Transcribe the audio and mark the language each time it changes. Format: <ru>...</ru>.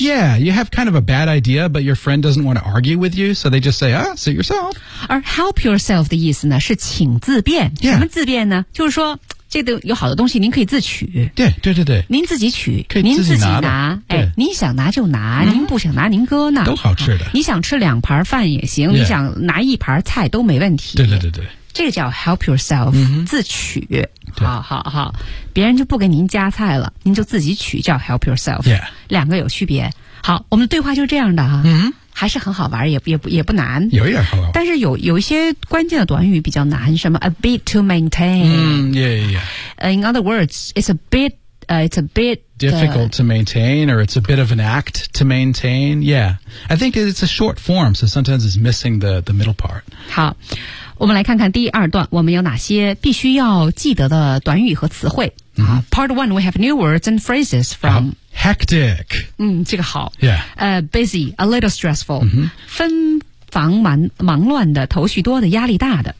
<en>Yeah, you have kind of a bad idea But your friend doesn't want to argue with you So they just say, ah, suit yourself</en> <zh>而 help yourself 的意思呢是请自便、</zh> <en>yeah.</en> <zh>什么自便呢就是说这个有好的东西您可以自取对对对对您自己取可以自己拿您自己拿哎，您想拿就拿、您不想拿您搁那都好吃的、你想吃两盘饭也行、你想拿一盘菜都没问题对对对对这个叫 help yourself、自取好好好别人就不给您加菜了您就自己取叫 help yourself、两个有区别好我们的对话就这样的哈、还是很好玩也不难有一点好玩但是有一些关键的短语比较难什么</zh> <en>a bit to maintain、in other words it's a bit It's a bit difficult to maintain, or it's a bit of an act to maintain. Yeah, I think it's a short form, so sometimes it's missing the middle part.</en> <zh>好，我们来看看第二段，我们有哪些必须要记得的短语和词汇。 Mm-hmm.</zh> <en>Part one, we have new words and phrases from hectic.</en> <zh>这个好。</zh> <en>Yeah. Busy, a little stressful. Mm-hmm.</en> <zh>纷繁忙乱的，头绪多的，压力大的。</zh>